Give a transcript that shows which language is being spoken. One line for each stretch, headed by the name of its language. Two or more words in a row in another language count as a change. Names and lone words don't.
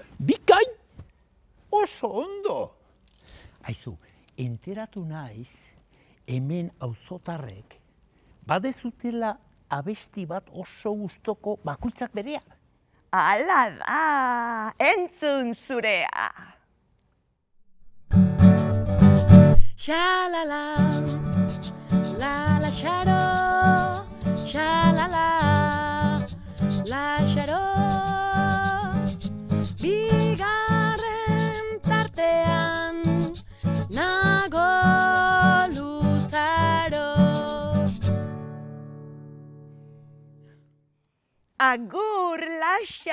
Basque: Bikain! Oso ondo! Aizu, enteratu naiz, hemen auzotarrek badezutela abesti bat oso gustoko bakoitzak berea. Hala da, entzun zurea! Sha-la-la, la-la-xaro, sha-la-la, la-xaro. Bigarren tartean, nago luzaro. Agur, Laxaro!